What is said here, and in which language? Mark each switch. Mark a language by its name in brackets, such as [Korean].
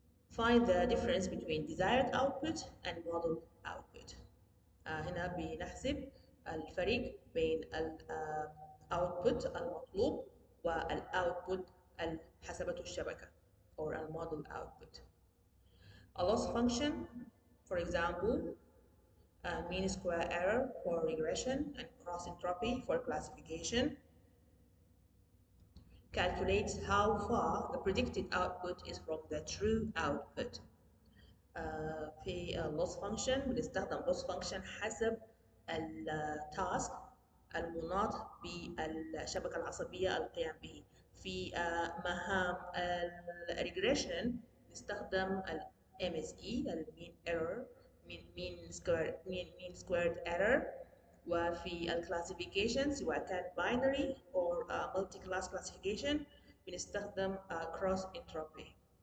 [English] Find the difference between desired output and model output. [Arabic] هنا بنحسب الفرق بين الاوتبوت المطلوب والاوتبوت اللي حسبته الشبكة [English] or a model output. A loss function, for example, mean square error for regression and cross entropy for classification, calculates how far the predicted output is from the true output. [Arabic] في loss function بنستخدم loss function حسب التاسك المناط بالشبكة العصبية القيام به. في مهام الريجريشن نستخدم ال MSE mean error mean squared error. وفي الكلاسيفيكيشن سواء كان [English] binary or multi class classification [Arabic] بنستخدم cross entropy.